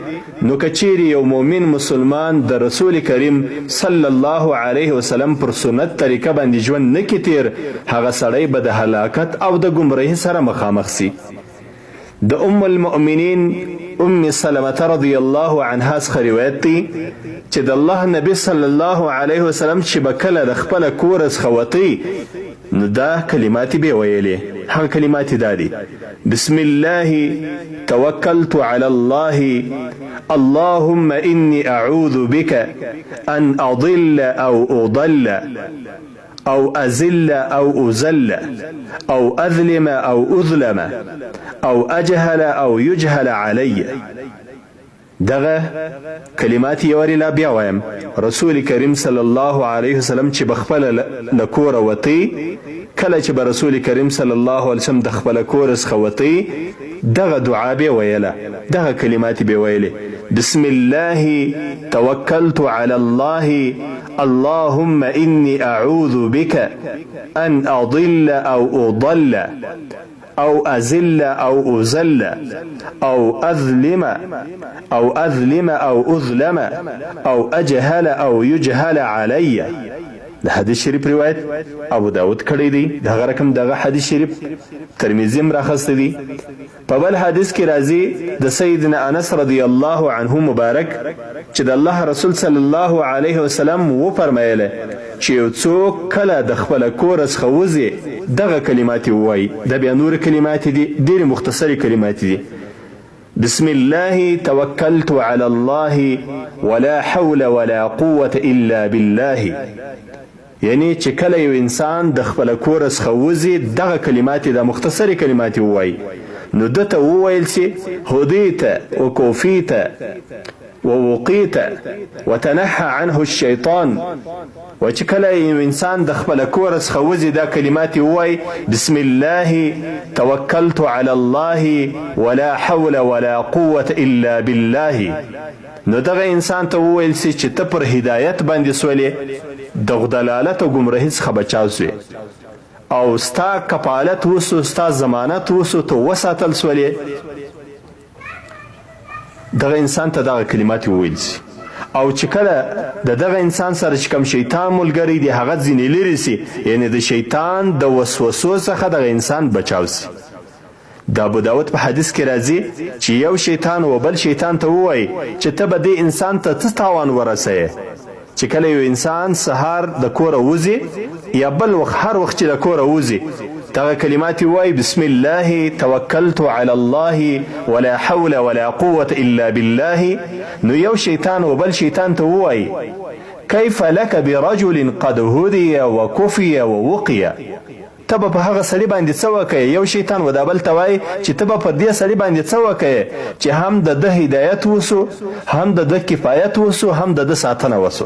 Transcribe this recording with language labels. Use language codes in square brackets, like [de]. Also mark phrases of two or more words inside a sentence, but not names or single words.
[ps] نو که چیرې یو مؤمن مسلمان د رسول کریم [ar] صلی الله علیه وسلم [ps] پر سنت طریقه باندې ژوند نه کړي تیر، هغه سړی به د هلاکت او د ګمراهۍ سره مخامخ سي. د ام المؤمنین ام سلمة [ar] رضی الله عنها [ps] څخه روایت دی چې د الله نبی [ar] صلی الله علیه وسلم [ps] چې به کله د خپله کوره څخه وتی نو دا کلمات به ویلې. هغه کلمات دا دي: [ar] بسم الله توکلت علی الله، اللهم إني أعوذ بك أن أضل أو أضل أو أزل أو أزل أو أظلم أو أظلم أو أجهل أو يجهل علي. [ps] دغه کلمات یواري لا بیا وایم. رسول کریم [ar] صلی الله علیه وسلم [ps] چې بخپله له کوره وتی، کله چې به رسول کریم [ar] صلی الله علیه وسلم [ps] د خپله کوره څخه وتی دغه دعا به ویله، دغه کلمات به ویلې: [ar] بسم الله توکلت علی الله، اللهم إني أعوذ بك أن أضل أو أضل أو أزل أو أزل أو أظلم أو أظلم أو أظلم أو أجهل أو يجهل علي. [ps] د حدیث شریف روایت ابو داود کړی دی. دغه رقم دغه حدیث شریف ترمذی هم راخسته دی. په بل حدیث کې راځي د سیدنا انس [ar] رضی الله عنه [ps] مبارک چې د الله رسول [ar] صلی الله علیه وسلم [ps] وفرمایله چې یو څوک کله د خپله کوره څخه وځي دغه کلمات ووایي. دا بیا نور کلمات دي، ډېرې مختصرې کلمات دي: [ar] بسم الله توکلت علی الله ولا حول ولا قوة الا بالله. [ps] یعنی چې کله یو انسان د خپله کوره څخه وځي دغه کلمات د مختصرې کلمات ووایي نو دته وویل سي: [ar] هدیت وکوفیت ووقیت وتنحى عنه الشیطان. [ps] و چې کله یو انسان د خپله کوره څخه وځي دا کلمات ووایي: [ar] بسم الله توکلت علی الله ولا حول ولا قوة الا بالله. [ps] نو دغه انسان ته وویل سي چې ته پر هدایت باندې سولې، د دلالت او ګمراهۍ څخه بچاو سوې او ستا کفالت وسو، ستا ضمانت وسو، ته وساتل سولې. دغه انسان ته دغه کلمات وویل سي. او چې کله د دغه انسان سره چې کوم شیطان ملګری دی هغه ځینې لرې سي، یعنی د شیطان د وسوسو څخه دغه انسان بچاو سي. د ابو داود په حدیث کې راځي چې یو شیطان و بل شیطان ته ووایي چې ته به دې انسان ته څه تاوان ورسوې. چې کله یو انسان سهار د کوره وځي یا بل وخت هر وخت چې د کوره وځي دغه کلمات وایي: [ar] بسم الله توکلت علی الله ولا حول ولا قوة الا بالله. [ps] نو یو شیطان و بل شیطان ته ووایي: [ar] کیف لک برجل قد هدی وکفی ووقی. [ps] ته به په هغه سړي باندې څه وکړې؟ یو شیطان و دا بل ته وایي چې ته به په دې سړي باندې څه وکړې چې هم د ده هدایت وسو، هم د ده کفایت وسو، هم د ده ساتنه وسوله.